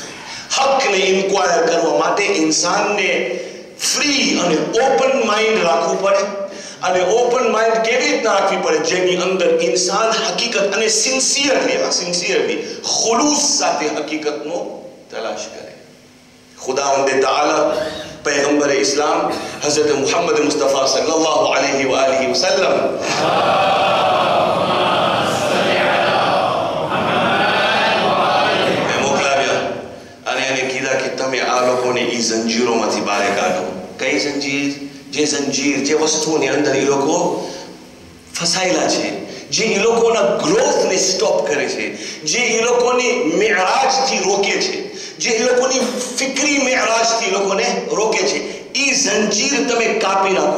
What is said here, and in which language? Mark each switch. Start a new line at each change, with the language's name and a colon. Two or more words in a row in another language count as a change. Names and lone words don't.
Gujarati: હકને ઇન્ક્વાયર કરવા માટે ઇન્સાનને ફ્રી અને
English: open mind
Gujarati: રાખવું પડે. અને
English: open mind
Gujarati: કેવી રીતના રાખવી પડે? જેની અંદર ઇન્સાન હકીકત અને સિન્સિયરલી ખુલૂસ સાથે હકીકતનો તલાશ કરે. ખુદાવંદ તાઆલા પૈગંબર ઇસ્લામ હઝરત મુહમ્મદ મુસ્તફા
Arabic: صلى الله عليه وآله وسلم
Gujarati: મોકલાવ્યા અને એને કીધા કે તમે આ લોકોને ઈ જંજીરોમાંથી બહાર કાઢો. કઈ જંજીર? જે જંજીર, જે વસ્તુઓની અંદર એ લોકો ફસાયેલા છે, જે એ લોકોના ગ્રોથને સ્ટોપ કરે છે, જે એ લોકોની મેરાજથી રોકે છે, જે એ લોકોની ફિક્રી મેરાજથી લોકોને રોકે છે, એ જંજીર તમે કાપી નાખો.